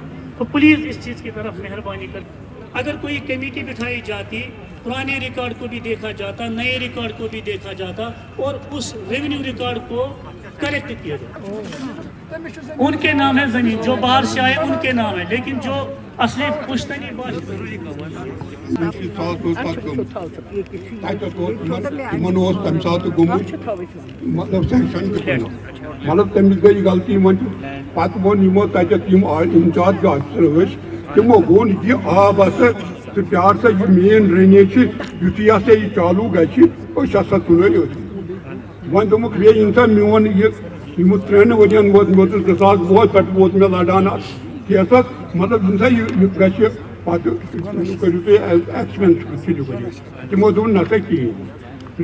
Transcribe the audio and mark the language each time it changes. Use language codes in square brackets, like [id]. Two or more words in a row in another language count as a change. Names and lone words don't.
[ur] تو پلیز اس چیز کی طرف مہربانی کر, اگر کوئی کمیٹی بٹھائی جاتی پرانے ریکارڈ کو بھی دیکھا جاتا نئے ریکارڈ کو بھی دیکھا جاتا اور اس [en] revenue record [ur] کو کریکٹ کیا جاتا. ان کے نام ہے زمین, جو باہر سے آئے ان کے نام ہے, لیکن جو اصلی پشتنی [ks] مطلب سینکشن مطلب تمس گئی غلطی پتہ وون [en] in-charge officer [ks] تمو وون یہ آب ہسا تو پیار سا یہ [en] main drainage [ks] یتھے ہسا یہ چالو گھس ہسا تُلو وۄنۍ دوٚپُکھ بیٚیہِ ییٚمہِ ساتہٕ میون یِمو 3 ؤرین ووتُس 2020 پٮ۪ٹھ ووت مےٚ لڑان اَتھ کیسس مطلب ییٚمہِ ساتہٕ یہِ گژھِ پتہٕ کٔرِو تُہۍ ایکسپینس تُلِو ؤرِتھ تِمو دوٚپ نہ سا کِہیٖنۍ.